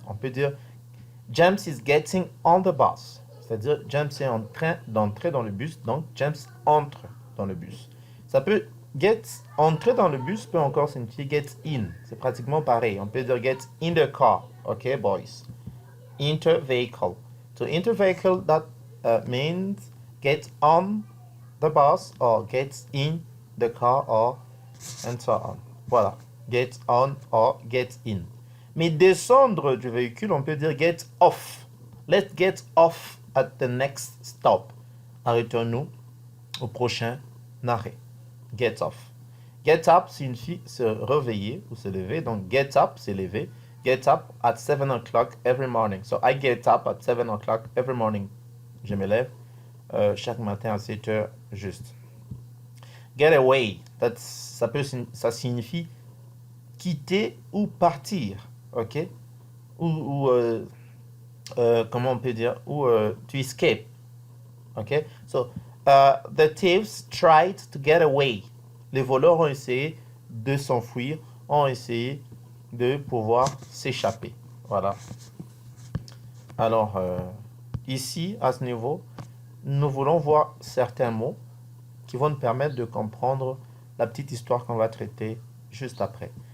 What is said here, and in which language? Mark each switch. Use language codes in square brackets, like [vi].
[fr] On peut dire [en] James is getting on the bus. [fr] C'est-à-dire James est en train d'entrer dans le bus. Donc, James entre dans le bus. Ça peut get, entrer dans le bus peut encore signifier get in. C'est pratiquement pareil. On peut dire [en] get in the car. OK, boys. Enter vehicle. To enter vehicle, that means get on the bus or get in the car or and so on. [fr] Voilà. [en] Get on or get in. [fr] Mais descendre du véhicule, on peut dire get off. [en] Let's get off at the next stop. [fr] Arrêtons-nous au prochain arrêt. Get off. Get up signifie se réveiller ou se lever. Donc get up, c'est lever. [en] Get up at 7 o'clock every morning. So I get up at 7 o'clock every morning. [fr] Je me lève chaque matin à 7 heures juste. Get away, ça signifie quitter ou partir, ok? Ou comment on peut dire? Ou to escape, ok? [en] So, the thieves tried to get away. [fr] Les voleurs ont essayé de s'enfuir, ont essayé de pouvoir s'échapper. Voilà. Alors, ici, à ce niveau, nous voulons voir certains mots qui vont nous permettre de comprendre la petite histoire qu'on va traiter juste après.